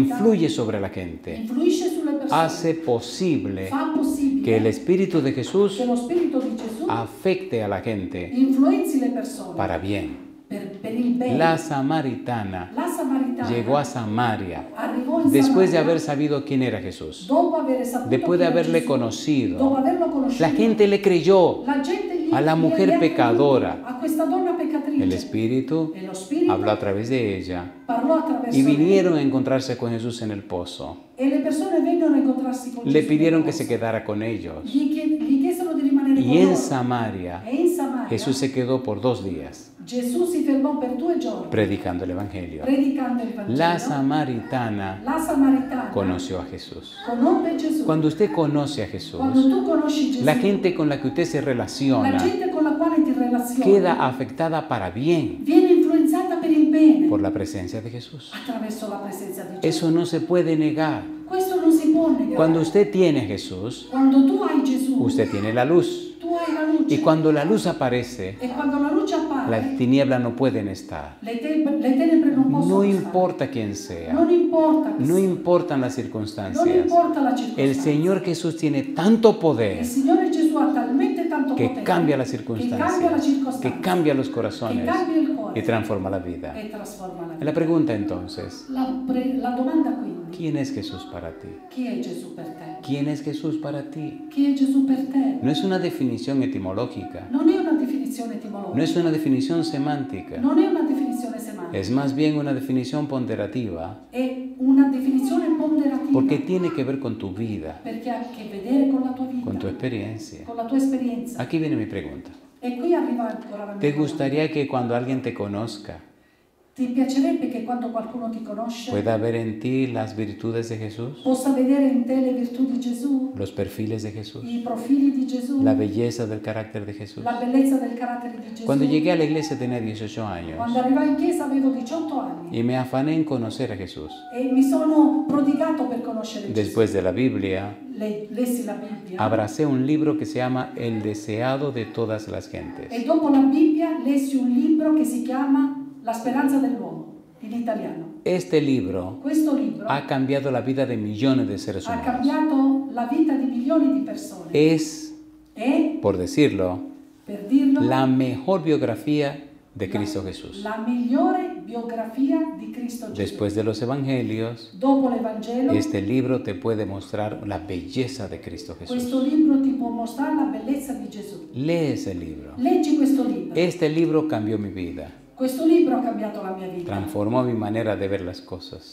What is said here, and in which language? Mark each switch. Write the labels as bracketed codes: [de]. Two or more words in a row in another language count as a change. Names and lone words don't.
[es] influye sobre la gente, [it] influisce sulle persone, [es] hace posible [it] fa possibile [es] que el Espíritu de Jesús [it] che lo Spirito di Gesù [es] afecte a la gente [it] influenzi le persone [es] para bien. [it] per il bene. [es] La samaritana [it] La Samaritana [es] llegó a Samaria [it] arrivò in [es] después de [it] Samaria [es] haber sabido quién era Jesús, [it] dopo aver saputo [es] después de [it] chi era [es] haberle [it] Gesù, dopo [es] conocido. [it] averlo conosciuto. [es] La gente le creyó. [it] La gente gli- [es] a la mujer [it] gli ha [es] pecadora. [it] creduto, a questa donna peccatrice. [es] El Espíritu [it] E lo Spirito [es] habló a través de ella [it] parlò attraverso [es] y [it] lei. [es] vinieron a encontrarse con Jesús en el pozo. [it] E le persone vennero a incontrarsi con [es] Le [it] Gesù [es] pidieron [it] nel [es] que se [it] posto. [es] quedara con ellos. [it] Gli chiesero di rimanere con [es] Y en [it] loro. [es] Samaria, [it] E in Samaria [es] Jesús se quedó por 2 días [it] Gesù si fermò per 2 giorni [es] predicando el Evangelio. [it] predicando il Vangelo. [es] La samaritana [it] La Samaritana [es] conoció a Jesús. [it] conobbe Gesù. [es] Cuando usted conoce a Jesús, [it] Quando tu conosci Gesù, [es] la gente con la que usted se [it] la [es] relaciona [it] gente con la quale ti relazioni [es] queda afectada para bien [it] viene influenzata per il bene [es] por la presencia de Jesús. [it] attraverso la presenza di Gesù. [es] Eso no se puede negar. [it] Questo non si può negare. [es] Cuando usted tiene a Jesús, [it] Quando tu hai Gesù, [es] usted tiene la luz. [it] tu hai la luce. [es] Y cuando la luz aparece, [it] E quando la luce appare, [es] las tinieblas no pueden estar. [it] le tenebre non possono [es] No [it] stare. [es] importa quién sea, [it] Non importa chi [es] no [it] sia. [es] importan las [it] Non [es] circunstancias. [it] importa la [es] El [it] circostanza. [es] Señor Jesús tiene tanto [it] Il [es] poder [it] Signore Gesù ha talmente tanto [es] que [it] potere [es] cambia las [it] che cambia la [es] circunstancias, [it] circostanza, [es] que cambia los [it] che [es] corazones [it] cambia il cuore [es] y transforma la vida. [it] e trasforma la [es] La [it] vita. [es] pregunta entonces, [it] La domanda quindi, [es] ¿quién es Jesús para ti? [it] chi è Gesù per te? [es] ¿Quién es Jesús para ti? [it] Chi è Gesù per te? [es] No es una definición etimológica, [it] Non è una definizione etimologica, [es] no es una definición semántica, [it] non è una definizione semantica, [es] es más bien una definición ponderativa, [it] è una definizione ponderativa [es] porque tiene que ver con tu vida, [it] perché ha a che vedere con la tua vita, [es] con tu experiencia. [it] con la tua esperienza. [es] Aquí viene mi pregunta. [it] E qui arriva ancora la mia [es] ¿Te [it] domanda. [es] gustaría que cuando alguien te conozca [it] Ti piacerebbe che quando qualcuno ti conosce [es] pueda ver en ti las virtudes de Jesús, [it] possa vedere in te le virtù di Gesù, [es] los perfiles de Jesús, [it] i profili di Gesù, [es] la belleza del carácter de Jesús? [it] la bellezza del carattere di Gesù? [es] Cuando llegué a la iglesia tenía 18 años [it] Quando arrivai in chiesa avevo 18 anni [es] y me afané en conocer a Jesús. [it] e mi sono prodigato per conoscere Gesù. [es] Después de la Biblia, [it] Lessi la Bibbia [es] abracé un libro que se llama El deseado de todas las [it] e [es] gentes. [it] dopo la Bibbia lessi un libro che si chiama La speranza dell'uomo, in italiano. [es] Este libro [it] Questo libro [es] ha cambiado la vida de millones de seres [it] ha [es] humanos. [it] cambiato la vita di milioni di persone. [es] Es, [it] È, [es] por decirlo, [it] per dirlo, [es] la mejor biografía de Cristo Jesús. [it] la migliore biografia di Cristo Gesù. [es] Después de los evangelios, [it] Dopo l'Evangelo, [es] este libro te puede mostrar la belleza de Cristo Jesús. [it] questo libro ti può mostrare la bellezza di Gesù. [es] Lee ese libro. [it] Leggi questo libro. [es] Este libro cambió mi vida, [it] Questo libro ha cambiato la mia vita. [es] transformó mi manera de ver las cosas,